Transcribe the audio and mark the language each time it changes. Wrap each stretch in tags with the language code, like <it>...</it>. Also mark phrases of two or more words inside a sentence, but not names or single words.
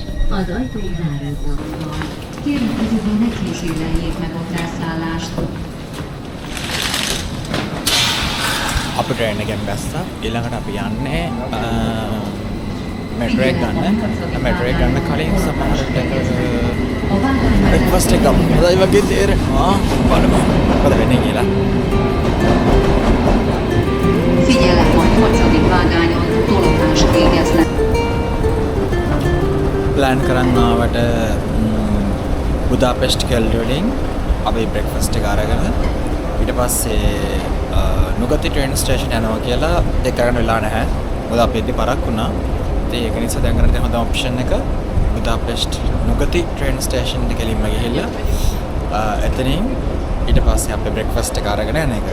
<hu>Az ajtók záródnak. Kérjük közben ne kísérleljék meg a felszállást.</hu> <si>අපි ට්‍රේන් එකෙන් බැස්සා. ඊළඟට අපි යන්නේ මෙට්‍රෝ එක ගන්න. මෙට්‍රෝ එක ගන්න කලින් සමහරට බ්‍රෙක්ෆාස්ට් එක ගමු. හොඳයි වගේ තේරෙනවා. බලමු මොකද වෙන්නේ කියලා.</si> <hu>Figyelem, majd 8. vágányon tolomást végeznek.</hu> <si>ප්ලෑන් කරන් ආවට බුදාපෙස්ට් කෙල්ඩ වලින් අපි බ්‍රෙක්ෆාස්ට් එක අරගෙන ඊට පස්සේ නුගති</si> <en>train station</en> <si>යනවා කියලා ඒක කරන්න වෙලා නැහැ. මොකද අපි ඉතින් පරක් වුණා. ඉතින් ඒක නිසා දැන් කරන්නේ හොඳ ඔප්ෂන් එක බුදාපෙස්ට් නුගති</si> <en>train station</en> <si>එක කෙලින්ම ගිහිල්ලා එතනින් ඊට පස්සේ අපි බ්‍රෙක්ෆාස්ට් එක අරගෙන යන එක.</si>